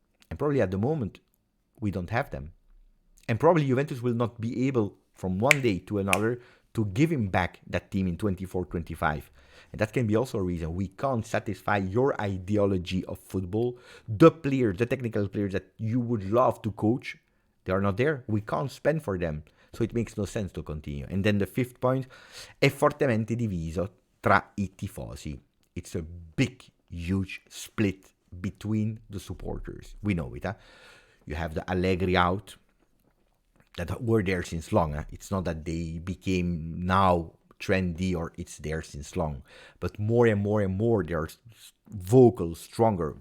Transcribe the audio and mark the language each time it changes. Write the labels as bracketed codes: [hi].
[en] And probably at the moment, we don't have them. And probably Juventus will not be able, from one day to another, to give him back that team in 24-25. And that can be also a reason we can't satisfy your ideology of football. The players, the technical players that you would love to coach, they are not there. We can't spend for them. So it makes no sense to continue. And then the fifth point, [it] è fortemente diviso tra I tifosi. [en] It's a big, huge split between the supporters. We know it. You have the Allegri out. that were there since long. It's not that they became now trendy or it's there since long, but more and more and more they are vocal, stronger.